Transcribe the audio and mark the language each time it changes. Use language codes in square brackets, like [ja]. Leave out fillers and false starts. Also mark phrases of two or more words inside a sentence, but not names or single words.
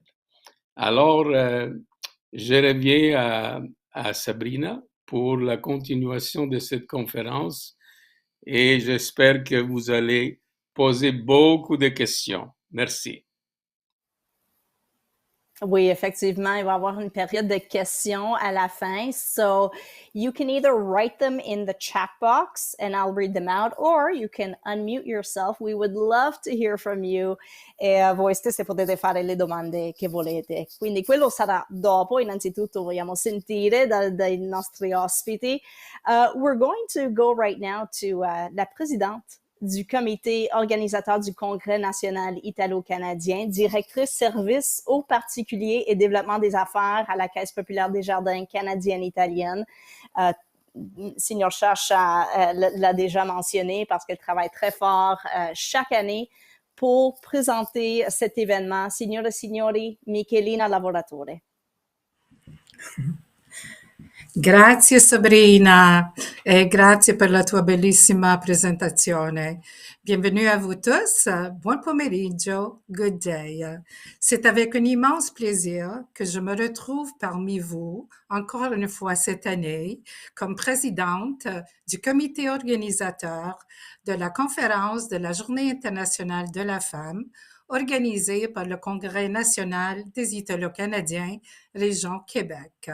[fr] Alors, je reviens à Sabrina pour la continuation de cette conférence et j'espère que vous allez poser beaucoup de questions. Merci. Oui, effectivement, il va y avoir une période de questions à la fin. [en] So you can either write them in the chat box and I'll read them out, or you can unmute yourself. We would love to hear from you. [it] E voi stesse potete fare le domande che volete. Quindi quello sarà dopo. Innanzitutto vogliamo sentire dai nostri ospiti. [en] We're going to go right now to [fr] la présidente du comité organisateur du Congrès national italo-canadien, directrice service aux particuliers et développement des affaires à la Caisse populaire des jardins canadienne-italienne. Signor Sciascia l'a déjà mentionné parce qu'elle travaille très fort chaque année pour présenter cet événement. [it] Signore e signori, Michelina Lavoratore. Grazie Sabrina et grazie per la tua bellissima presentazione. [fr] Bienvenue à vous tous, [it] buon pomeriggio, [en] good day. [fr] C'est avec un immense plaisir que je me retrouve parmi vous encore une fois cette année comme présidente du comité organisateur de la conférence de la Journée internationale de la femme organisée par le Congrès national des Italo-Canadiens, région Québec.